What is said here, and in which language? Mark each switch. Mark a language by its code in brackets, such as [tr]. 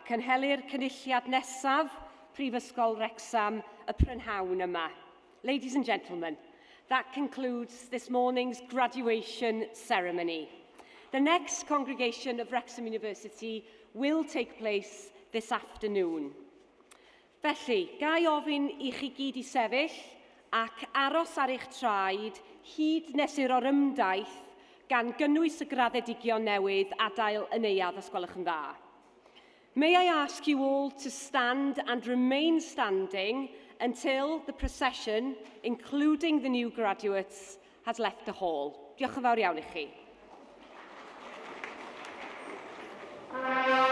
[cy] Cynhelir cynulliad nesaf Prifysgol Wrecsam y prynhawn yma. [en] Ladies and gentlemen, that concludes this morning's graduation ceremony. The next congregation of Wrexham University will take place this afternoon. [cy] Felly, gai ofyn I chi gyd I sefyll ac aros ar eich traed hyd nes i'r orymdaith gan gynnwys y graddedigion newydd adael y neuadd os gwelwch yn dda. [en] May I ask you all to stand and remain standing until the procession, including the new graduates, has left the hall. [cy] Diolch yn fawr iawn I chi.